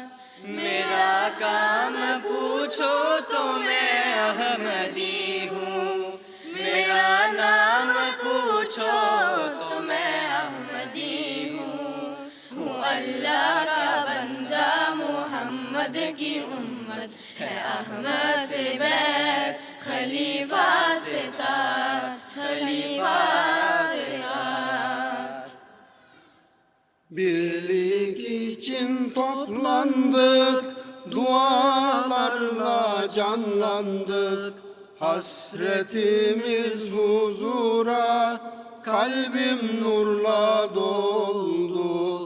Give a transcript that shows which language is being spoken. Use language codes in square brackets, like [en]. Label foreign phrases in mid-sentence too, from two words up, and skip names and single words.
[ur] میرا کام پوچھو تو میں احمدی ہوں، میرا نام پوچھو تو میں احمدی ہوں اللہ کا بندہ محمد کی امت ہے، احمد سے بیت خلیفہ سے تاج، خلیفہ سے تاج. [tr] Birlik için toplandık, dualarla canlandık. Hasretimiz huzura, kalbim nurla doldu.